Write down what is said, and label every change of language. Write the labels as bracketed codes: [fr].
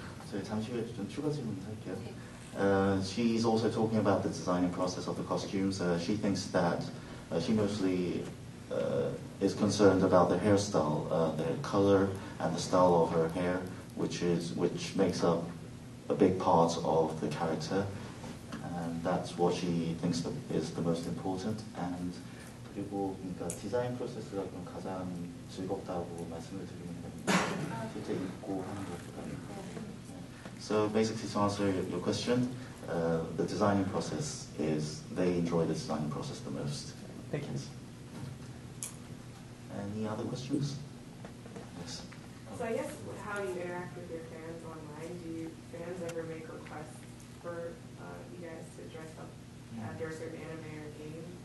[ko] 저희 잠시 후에 좀 추가 질문 할게요. [en] She's also talking about the designing process of the costumes. She thinks that she mostly is concerned about the hairstyle, the color and the style of her hair, which makes up a big part of the character, and that's what she thinks is the most important. [ko] And 그리고 그러니까 디자인 프로세스가 그럼 가장 즐겁다고 말씀을 드리는 겁니다. 실제 입고 하는 것보다는. [en] So basically, to answer your question, the designing process is they enjoy the designing process the most. Thank you. Any other questions? Yes. So I guess how you interact with your fans online, do fans ever make requests for you guys to dress up after a certain anime or game?